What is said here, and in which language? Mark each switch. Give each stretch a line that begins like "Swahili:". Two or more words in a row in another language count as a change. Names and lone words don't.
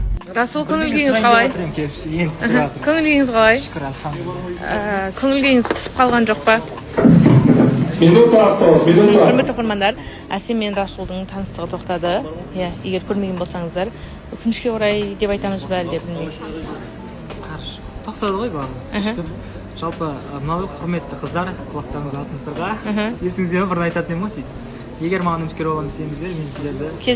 Kazakh: Расул, көңіл-күйіңіз қалай? Көңіл-күйіңіз қалай? Шүкір, алхамдулилля. Көңіл-күйіңіз түсіп қалған жоқ па?
Russian: Минута осталось, минута.
Kazakh: Құрметті оқырмандар, Әсем мен Расулдың таныстығы тоқтады. Егер көрмеген болсаңыздар, өкінішке орай деп айтамыз ба әлде білмеймін. Қарсы. Тоқтады ғой барлығы. Шүкір. Жалпы, мынау құрметті қыздар, құлақтарыңызға алтынсырға. Есіңізде бір айтатын едім ғой сөйтіп. Егер маған үміткер боламын десеңіздер, мен сіздерді